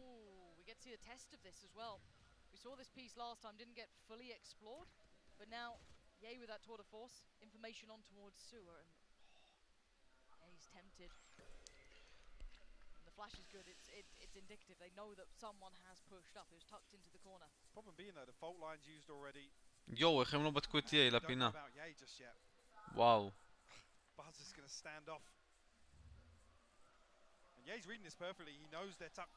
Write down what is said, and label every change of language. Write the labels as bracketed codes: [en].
[en] Ooh, we get to see a test of this as well. We saw this piece last time, didn't get fully explored, but now, yay with that tour de force, information on towards sewer, and yeah, he's tempted. Flash is good, it's indicative. They know that someone has pushed up, who's tucked into the corner. Problem being though, the fault line's used already. [he] יואו, איך הם לא בדקו את יאי לפינה? וואו. [en] Buzz is going to stand off. And Ye's reading this perfectly. He knows they're tucked in.